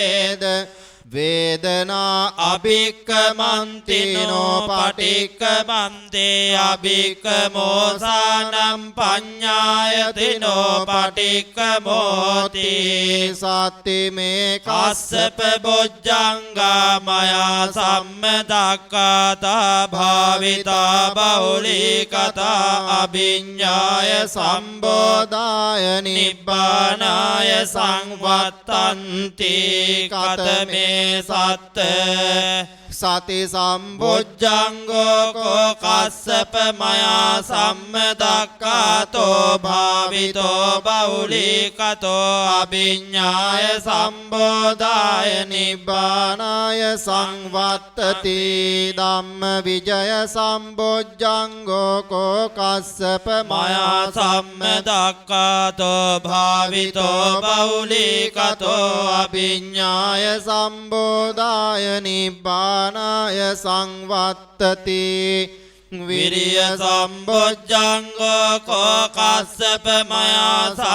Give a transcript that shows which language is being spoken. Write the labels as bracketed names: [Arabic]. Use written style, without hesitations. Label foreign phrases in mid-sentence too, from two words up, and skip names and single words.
[Pali] වේදනා අභික්කමන්තිනෝ පටික්කමන්තේ අභික්කමෝසානම් පඤ්ඤායතිනෝ පටික්කමෝති සත්ති මේ කස්සප බොජ්ජංගා මයා සම්මදක්ඛාතා භාවිතා බහුලීකතා අභිඤ්ඤාය සම්බෝධාය නිබ්බානාය සංවත්තන්ති කතමේ සත්ත සති සම්බොජ්ජංගෝ කෝ කස්සප මයා සම්මදක්ඛාතෝ භාවිතෝ බහුලීකතෝ අභිඤ්ඤාය සම්බෝධාය නිබ්බානාය සංවත්තති ධම්ම විජය සම්බොජ්ජංගෝ කෝ කස්සප මයා සම්මදක්ඛාතෝ භාවිතෝ බහුලීකතෝ අභිඤ්ඤාය සම්බෝධාය නිබ්බානාය සංවත්තති විරිය සම්බොජ්ජංගෝ කෝ කස්සප මයා